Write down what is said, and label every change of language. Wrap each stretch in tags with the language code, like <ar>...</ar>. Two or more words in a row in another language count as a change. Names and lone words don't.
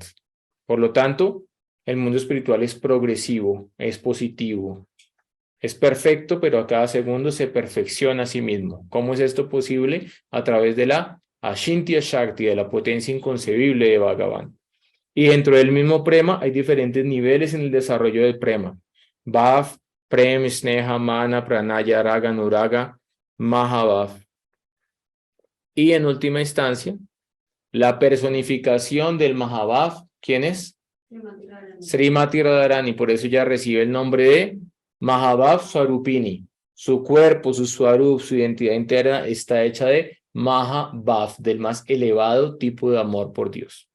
<es>Por lo tanto, el mundo espiritual es progresivo, es positivo, es perfecto, pero a cada segundo se perfecciona a sí mismo. ¿Cómo es esto posible? A través de la</es> <sa>Ashintya Shakti,</sa> <es>de la potencia inconcebible de Bhagavan. Y dentro del mismo prema hay diferentes niveles en el desarrollo del prema.</es> <sa>Bhav, Prem, Sneha, Mana, Pranaya, Raga, Nuraga, Mahabhav.</sa> <es>Y en última instancia, la personificación del Mahabhav, ¿quién es? Srimati Radharani, por eso ya recibe el nombre de</es> <sa>Mahabhav Swarupini.</sa> <es>Su cuerpo, su Swarup, su identidad interna está hecha de Mahabhav, del más elevado tipo de amor por Dios.</es>